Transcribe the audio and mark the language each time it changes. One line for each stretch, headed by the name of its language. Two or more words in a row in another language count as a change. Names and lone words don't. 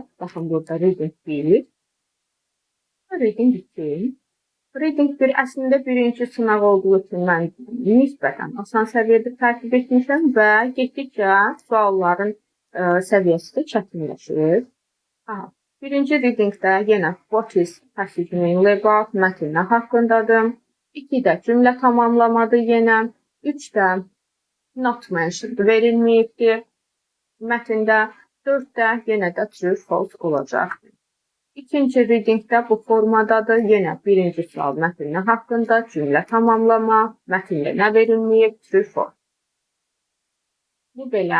Azerbaijani: Baxın, burada reading 1. Reading 2. Reading 1 əslində birinci sınaq olduğu üçün mən nisbətən asan səviyyədə tərtib etmişəm və getdikcə sualların səviyyəsi də çətinləşir. Birinci readingdə yenə
English: what is passage mainly about
Azerbaijani: mətn nə haqqındadır. 2-də cümlə tamamlamadır yenə. 3-də
English: not mentioned
Azerbaijani: verilməyibdir mətndə. 4-də yenə də
English: true false
Azerbaijani: olacaqdır. İkinci readingdə bu formadadır. Yenə birinci sual mətn nə haqqında, cümlə tamamlama, mətndə nə verilməyib,
English: true false.
Azerbaijani: Bu belə.